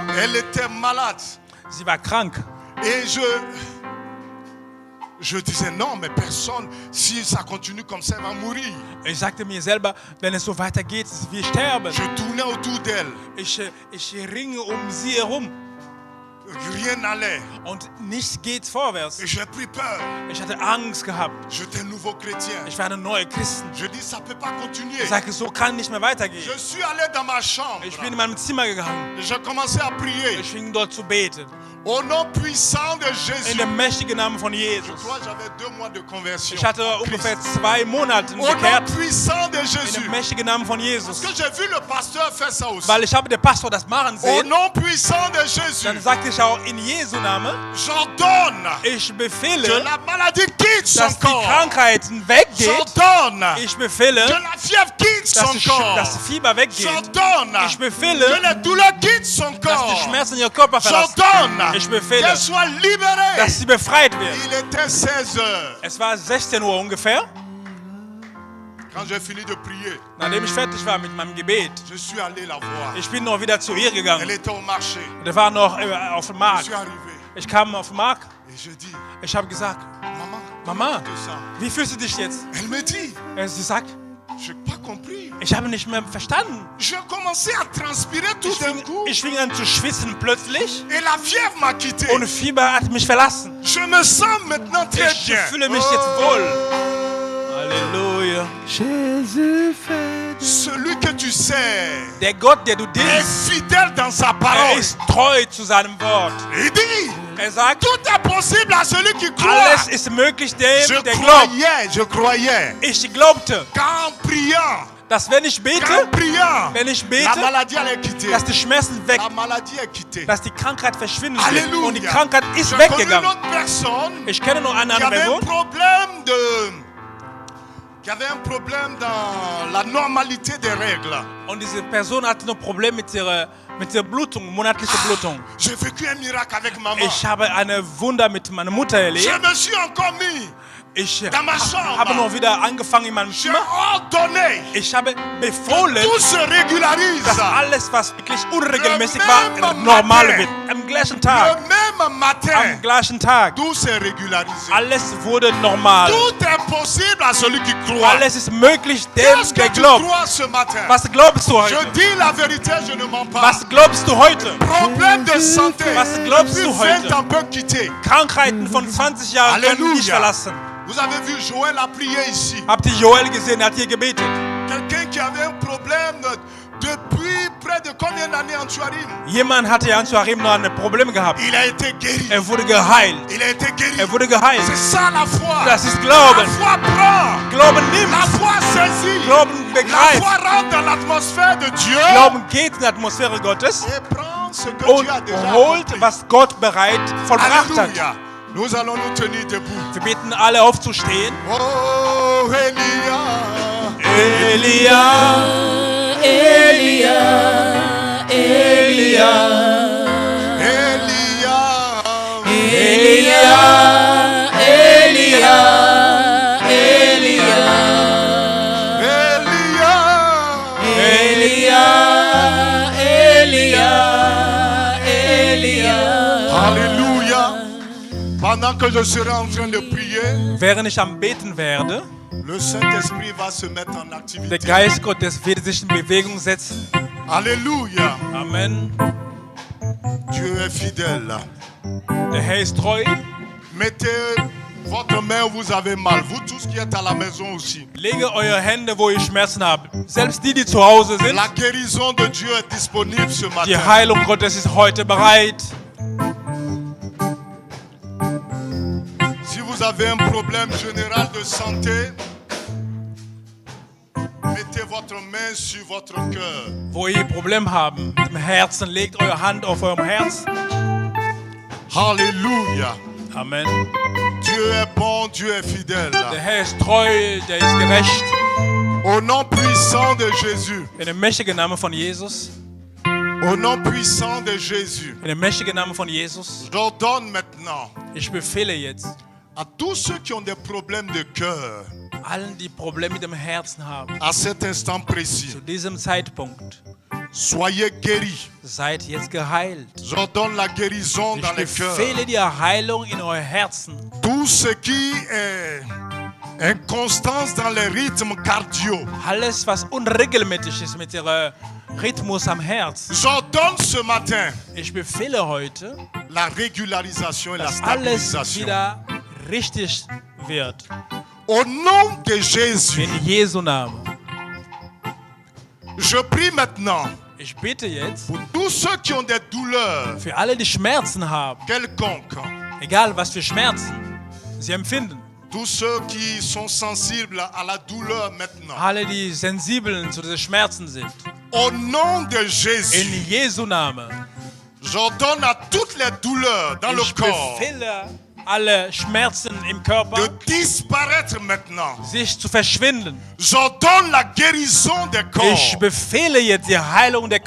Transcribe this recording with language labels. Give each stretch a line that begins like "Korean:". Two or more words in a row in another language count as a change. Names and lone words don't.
French: elle était malade.
German: sie war krank.
French: Et je disais non, mais personne, si ça continue comme ça, elle va mourir.
German: Ich sagte mir selber, wenn es so weitergeht, wir sterben.
French: Je tournais autour d'elle.
German: Ich ringe um sie herum
French: Rien n'allait.
German: und nichts geht vorwärts.
French: Et j'ai pris peur.
German: Ich hatte Angst gehabt.
French: J'étais nouveau chrétien.
German: Ich war eine neue Christin.
French: Je dis, ça ne peut pas continuer.
German: Ich sagte, so kann nicht mehr weitergehen.
French: Je suis allé dans ma chambre.
German: Ich bin in meinem Zimmer gegangen.
French: J'ai commencé à prier.
German: Ich fing dort zu beten.
French: Au nom puissant de
German: In
French: Jésus.
German: dem mächtigen Namen von
French: Je
German: Jesus.
French: crois que j'avais 2 mois de conversion.
German: Ich hatte ungefähr 2 Monate
French: Au nom
German: bekehrt.
French: puissant de
German: In
French: Jésus.
German: dem mächtigen Namen von
French: Parce
German: Jesus.
French: que j'ai vu le pasteur faire ça aussi.
German: Weil ich habe den Pastor das machen
French: Au
German: sehen.
French: nom puissant de Jésus.
German: Dann sagte ich auch in Jesu Namen,
French: J'ordonne
German: ich
French: que
German: befehle,
French: la maladie quitte son
German: dass die
French: corps.
German: Krankheiten weggeht.
French: J'ordonne
German: Ich befehle,
French: que la fièvre quitte
German: dass
French: son corps.
German: das Fieber weggeht.
French: J'ordonne
German: Ich
French: que
German: befehle,
French: les douleurs quittent son
German: dass die
French: corps.
German: Schmerzen ihr Körper verlassen.
French: J'ordonne
German: Ich befehle,
French: qu'elle soit libérée.
German: dass sie befreit wird.
French: Il était 16 heures.
German: Es war 16 Uhr ungefähr.
French: Quand j'ai fini de prier,
German: Nachdem ich fertig war mit meinem Gebet,
French: je suis allé la voir.
German: ich bin noch wieder zu ihr
French: Elle
German: gegangen.
French: était au marché.
German: Der war noch auf dem
French: Je
German: Markt.
French: suis arrivé
German: Ich kam auf den Markt.
French: et je dis,
German: Ich habe gesagt,
French: maman,
German: Mama,
French: que ça?
German: wie fühlst du dich jetzt?
French: Elle me dit,
German: Sie sagt,
French: je n'ai pas compris.
German: ich habe nicht mehr verstanden.
French: J'ai commencé à transpirer tout d'un coup
German: Ich fing an zu schwitzen plötzlich
French: et la fièvre m'a quitté.
German: und Fieber hat mich verlassen.
French: Je me sens maintenant très
German: Ich
French: bien.
German: fühle mich jetzt wohl. Halleluja.
French: Celui que tu sais
German: Der Gott, der du
French: est
German: dienst,
French: fidèle dans sa
German: er
French: parole.
German: ist treu zu seinem Wort.
French: Il dit,
German: Er sagt,
French: tout est possible à celui qui croit.
German: alles ist möglich dem,
French: Je
German: der glaubt.
French: croyais
German: Ich glaubte,
French: qu'en priant,
German: dass wenn ich bete, wenn ich
French: la
German: bete,
French: maladie allait quitter.
German: dass die Schmerzen weg,
French: La maladie est quittée.
German: dass die Krankheit verschwinden wird.
French: Alléluia.
German: Und die Krankheit ist
French: Je connais une
German: weggegangen.
French: autre personne
German: Ich kenne noch eine
French: qui
German: andere
French: avait un
German: Person,
French: problème dans la normalité des règles.
German: und diese Person hatte noch Probleme mit ihrer Blutung, monatliche Blutung.
French: J'ai vécu un miracle avec maman.
German: Ich habe eine Wunder mit meiner Mutter
French: Je
German: erlebt.
French: me suis encore mis.
German: Ich
French: Dans ma chambre.
German: habe noch wieder angefangen in meinem
French: J'ai
German: Zimmer.
French: ordonné
German: Ich habe befohlen,
French: tout se régularise.
German: dass alles, was wirklich unregelmäßig
French: Le
German: war,
French: même
German: normal
French: matin.
German: wird. Am gleichen
French: Le
German: Tag.
French: même
German: Am
French: matin,
German: gleichen Tag.
French: tout s'est régularisé.
German: Alles wurde normal.
French: Tout est possible à celui qui croit.
German: Alles ist möglich dem,
French: Qu'est-ce
German: der
French: que tu
German: glaubt.
French: crois ce matin?
German: Was glaubst du
French: Je
German: heute?
French: dis la vérité, je ne mens pas.
German: Was glaubst du heute?
French: Problème de santé.
German: Was glaubst
French: Depuis
German: du
French: 20
German: heute?
French: ans peut quitter.
German: Krankheiten von 20 Jahren können Halleluja. dich verlassen.
French: Vous avez vu, Joël a prié ici.
German: Habt ihr Joel gesehen? Er hat hier gebetet.
French: Quelqu'un qui avait un problème depuis près de combien d'années en Tuarim?
German: Jemand hatte ja an Joachim noch ein Problem gehabt.
French: Il a été guéri.
German: Er wurde geheilt.
French: Il a été guéri.
German: Er wurde geheilt.
French: C'est ça la foi.
German: Das ist
French: La
German: Glauben.
French: foi prend.
German: Glauben
French: La
German: nimmt.
French: foi saisit.
German: Glauben
French: La
German: begreift.
French: foi rentre dans l'atmosphère de Dieu
German: Glauben geht in die Atmosphäre Gottes
French: et prend ce que
German: und
French: Dieu a déjà
German: holt,
French: accompli.
German: was Gott bereit vollbracht hat.
French: Alléluia. Nous allons nous tenir debout.
German: Wir bitten alle aufzustehen.
French: Oh, Elia. Elia, Elia, Elia, Elia. Elia, Elia, Elia, Elia. Elia, Elia, Alléluia. Pendant que je serai en train de prier,
German: während ich am Beten werde,
French: le Saint-Esprit va se mettre en
German: der
French: activité.
German: Geist Gottes wird sich in Bewegung setzen.
French: Alléluia. Amen. Dieu est fidèle.
German: Der Herr ist treu.
French: Mettez votre main où vous avez mal. Vous tous qui êtes à la maison aussi.
German: Lege eure Hände, wo ihr Schmerzen habt. Selbst die, die zu Hause sind.
French: La guérison de Dieu est disponible ce
German: Die
French: matin.
German: Heilung Gottes ist heute bereit.
French: Si vous avez un problème général de santé, mettez votre main sur votre cœur.
German: Wo ihr Probleme habt mit dem Herzen, legt eure Hand auf eurem Herz.
French: Alléluia. Amen. Dieu est bon, Dieu est fidèle.
German: Der Herr ist treu, der ist gerecht.
French: Au nom puissant de Jésus.
German: In dem mächtigen Namen von Jesus.
French: Au nom puissant de Jésus.
German: In dem mächtigen Namen von Jesus.
French: J'ordonne maintenant
German: Ich befehle jetzt
French: à tous ceux qui ont des problèmes de cœur,
German: allen, die Probleme mit dem Herzen haben,
French: à cet instant précis,
German: zu diesem Zeitpunkt,
French: soyez guéris.
German: seid jetzt geheilt.
French: J'ordonne la guérison
German: Ich
French: dans les cœurs.
German: befehle die Heilung in euer Herzen.
French: Tout ce qui est inconstance dans les rythmes cardio.
German: Alles, was unregelmäßig ist mit ihrem Rhythmus am Herz.
French: J'ordonne ce matin
German: Ich befehle heute,
French: la régularisation et la
German: dass alles
French: stabilisation.
German: wieder richtig wird.
French: Au nom de Jésus,
German: In Jesu Namen.
French: je prie maintenant
German: Ich bitte jetzt
French: pour tous ceux qui ont des douleurs
German: für alle, die Schmerzen haben,
French: quelconques,
German: egal was für Schmerzen sie empfinden,
French: tous ceux qui sont sensibles à la douleur maintenant.
German: alle, die sensibel zu diesen Schmerzen sind.
French: Au nom de
German: In
French: Jésus,
German: Jesu Namen.
French: j'ordonne à toutes les douleurs dans le
German: Ich
French: corps
German: befehle alle Schmerzen im Körper,
French: de disparaître maintenant.
German: sich zu verschwinden.
French: J'ordonne la guérison des
German: Ich
French: corps.
German: befehle jetzt die Heilung der